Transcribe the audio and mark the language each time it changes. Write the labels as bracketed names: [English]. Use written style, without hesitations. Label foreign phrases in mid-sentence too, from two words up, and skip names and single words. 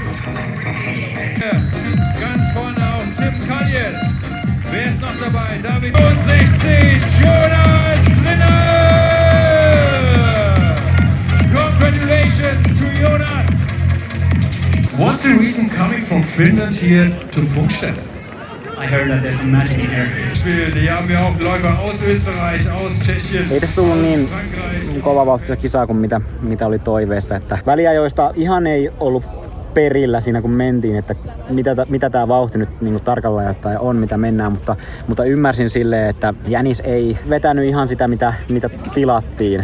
[German] Ganz vorne auch Tim Kaljes. Wer ist noch dabei? David 65, Jonas Linner. [English] Congratulations to Jonas. What's the reason coming from Finland here to Funkstedt? I heard that there's some magic in here. [German] Die haben ja auch Läufer aus Österreich, aus Tschechien, [Finnish] Ei tässä tullut niin [German] Frankreich. [Finnish] kovavauhtista kisaa kuin mitä oli toiveessa. Että väliajoista ihan ei ollut perillä siinä kun mentiin, että mitä tää vauhti nyt niin kuin tarkalleen ottaen on, mitä mennään, mutta ymmärsin silleen, että jänis ei vetänyt ihan sitä, mitä tilattiin.